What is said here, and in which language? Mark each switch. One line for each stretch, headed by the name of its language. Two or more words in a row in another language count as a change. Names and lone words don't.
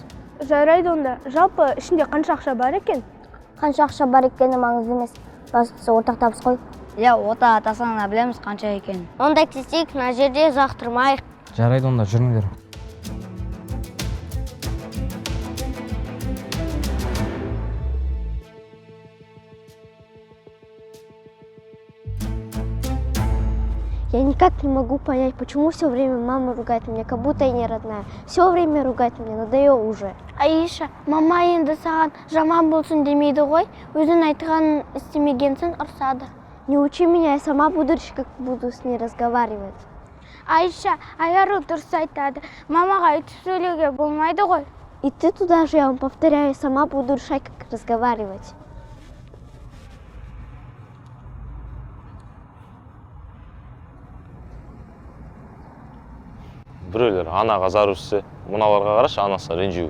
Kazakh: Жарайды онда. Жалпы ішінде қанша ақша бар екен? Қанша ақша бар екені маңызды емес. Бастысы ортақ табыс қой. Иә, ортаға тастағанда білеміз қанша екенін. Онда кетсек, мына жерде ұзақ тұрмайық. Жарайды онда, жүріңдер.
Russian: Я никак не могу понять, почему все время мама ругает меня, как будто я не родная. Все время ругает меня, надоело уже.
Kazakh: Аиша, мама енді саған жаман болсын демейді ғой, өзің айтқанын істемегенсің, ұрсады.
Russian: Не учи меня, я сама буду решить, как буду с ней разговаривать.
Kazakh: Аиша, Айару дұрыс айтады. Мамаға өйтіп сөйлеуге болмайды ғой.
Russian: И ты туда же, я вам повторяю, сама буду решать, как разговаривать.
Kazakh: Біреулер анаға зар үрсе, мыналарға қарашы, анасы ренжуін.